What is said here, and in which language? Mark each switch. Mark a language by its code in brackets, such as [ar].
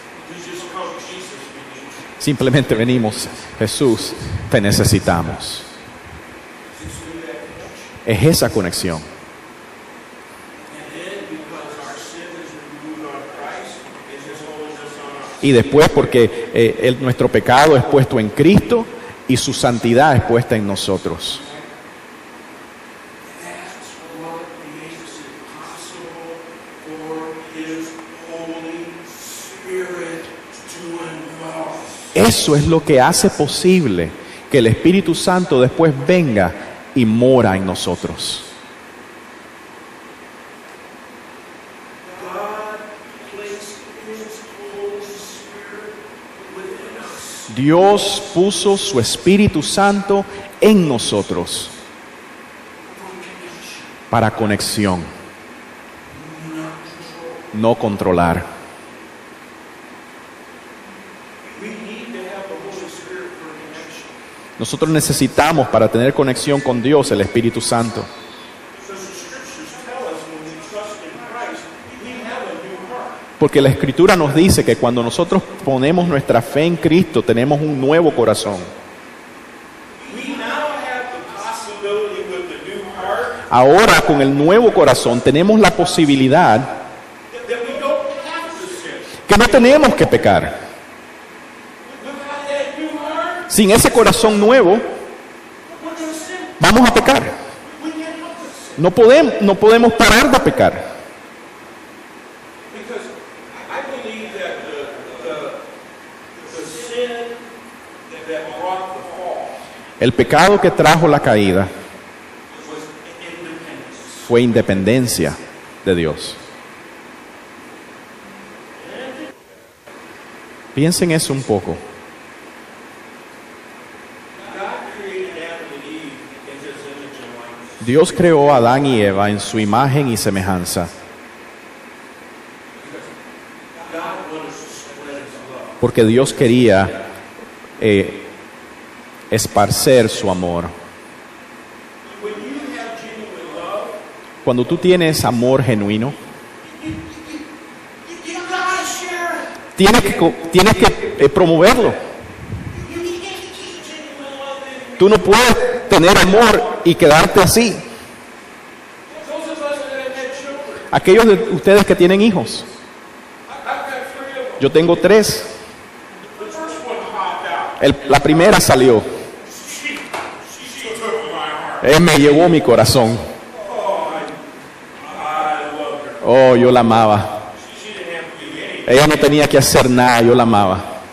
[en] We just come, Jesus, we need you. [es] Simplemente venimos, Jesús, te necesitamos. [en] It's through that connection. [es] Es esa conexión. [en] And then, because our sin is removed on Christ, it's His holiness on us. [es] Y después porque nuestro pecado es puesto en Cristo y su santidad es puesta en nosotros. [en] That's what makes it possible for His Holy Spirit to indwell us. [es] Eso es lo que hace posible que el Espíritu Santo después venga y mora en nosotros. [en] God placed His Holy Spirit within us. [es] Dios puso su Espíritu Santo en nosotros para conexión, no controlar. [en] We need to have the Holy Spirit for connection. [es] Nosotros necesitamos para tener conexión con Dios el Espíritu Santo. [en] Because the Scriptures tell us when we trust in Christ, we have a new heart. [es] Porque la Escritura nos dice que cuando nosotros ponemos nuestra fe en Cristo tenemos un nuevo corazón. [en] We now have the possibility with the new heart [es] Ahora con el nuevo corazón tenemos la posibilidad [en] that we don't have to sin. [es] que no tenemos que pecar. [en] Without that new heart, [es] Sin ese corazón nuevo [en] we're going to sin. [es] vamos a pecar. [en] We can't help this. [es] No podemos parar de pecar. [en] Because I believe that the sin that brought the fall [es] El pecado que trajo la caída [en] was independence. [es] fue independencia de Dios. Piensen eso un poco. [en] God created Adam and Eve in His image and likeness. [es] Dios creó a Adán y Eva en su imagen y semejanza [en] God wanted to spread His love. [es] porque Dios quería esparcer su amor. [en] When you have genuine love, [es] Cuando tú tienes amor genuino, [en] you gotta share it. [es] tienes que promoverlo. [en] You can't keep genuine love in you. [es] Tú no puedes tener amor y quedarte así. [en] Those of us that have had children, [es] Aquellos de ustedes que tienen hijos, [en] I've got 3 of them. [es] yo tengo 3. [en] The first one hopped out. [es] La primera salió. [en] She took my heart. [es] Él me llevó mi corazón. [en] Oh, I loved her. [es] Oh, yo la amaba. [en] She didn't have to do anything. [es] Ella no tenía que hacer nada, yo la amaba.